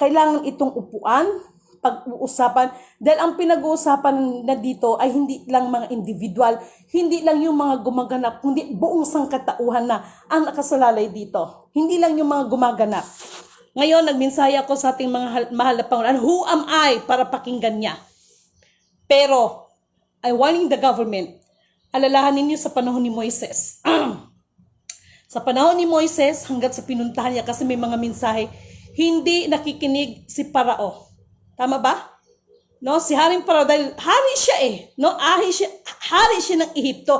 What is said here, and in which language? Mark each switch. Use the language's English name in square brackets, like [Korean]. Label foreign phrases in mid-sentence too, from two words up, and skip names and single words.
[Filipino] Kailangan itong upuan, pag-uusapan. Dahil ang pinag-uusapan na dito ay hindi lang mga individual, hindi lang yung mga gumaganap, kundi buong sangkatauhan na ang nakasalalay dito. Hindi lang yung mga gumaganap. Ngayon, nagmensahe ako sa ating mga mahal na pangunahan, [English] who am I [Filipino] para pakinggan niya? Pero, [English] I warning the government, [Filipino] alalahanin niyo sa panahon ni Moises. Sa panahon ni Moises, hanggat sa pinuntahan niya, kasi may mga mensahe, hindi nakikinig si Parao. Tama ba? No, si Haring Parao, dahil hari siya no? Hari siya ng Ehipto.